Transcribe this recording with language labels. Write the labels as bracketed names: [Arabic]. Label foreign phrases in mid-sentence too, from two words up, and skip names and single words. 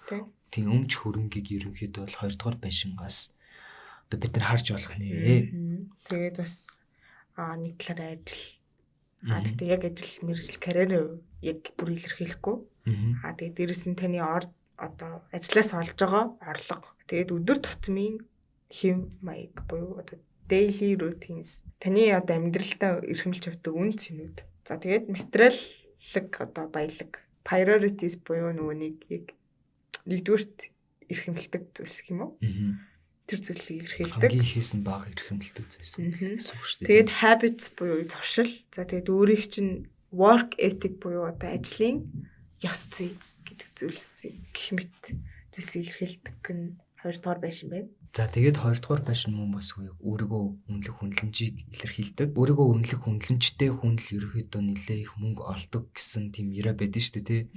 [Mongolian] тийм өмч хөрөнгийг ерөнхийдөө бол 2 дугаар байшингаас одоо бид нар харж болох нэ. Тэгээд бас нэг талаараа ажил. Тэгтээ яг ажил мэргэжил карьер яг бүр илэрхийлэхгүй. Тэгээд дээрэс нь таны одоо ажлаас олж байгаа орлого. Тэгээд өдөр тутмын хэв маяг буюу одоо [English] daily routines [Mongolian] таны одоо амьдралдаа эрхэмлж авдаг үн цэнүүд. За тэгээд материаллык одоо баялаг priorities буюу нөгөө нэг яг нэгдүгürt эрхэмлдэг зүйлс юм уу? Тэр зүйлийг эрхэлдэг. Хамгийн хийсэн бага эрхэмлдэг зүйлс гэсэн үг шүү дээ. Тэгээд habits буюу зуршил. За тэгээд өөрийнх чинь [English] work ethic [Mongolian] буюу одоо ажлын ёс зүй гэдэг зүйлс гэх мэт зүйлс илэрхийлдэг нь 2 дугаар байшин байна. За тэгээд 2 дугаар байшин мөн бас өөрийгөө үнэлэх хүнлэмжийг илэрхийлдэг. Өөрийгөө үнэлэх хүнлэмжтэй хүн л ерөөхдөө нэлээ их мөнгө олдог гэсэн тийм яриа байдаг шүү дээ, тий.